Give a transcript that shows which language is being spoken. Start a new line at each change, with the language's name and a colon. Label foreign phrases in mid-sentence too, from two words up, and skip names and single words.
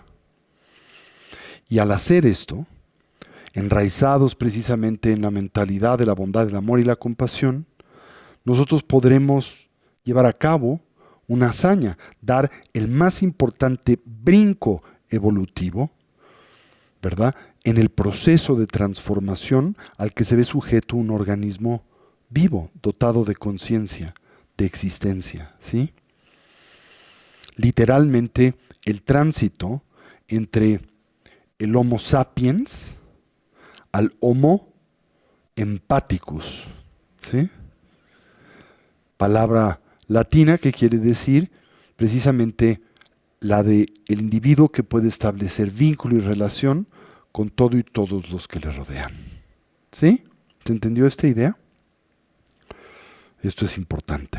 Spanish: Y al hacer esto, enraizados precisamente en la mentalidad de la bondad, el amor y la compasión, nosotros podremos llevar a cabo una hazaña, dar el más importante brinco evolutivo, ¿verdad?, en el proceso de transformación al que se ve sujeto un organismo vivo, dotado de conciencia, de existencia, ¿sí? Literalmente, el tránsito entre el
Latin: Homo sapiens
Spanish: al
Latin: Homo empathicus,
Spanish: ¿sí? Palabra latina que quiere decir precisamente la de el individuo que puede establecer vínculo y relación con todo y todos los que le rodean. ¿Sí? ¿Se entendió esta idea? Esto es importante.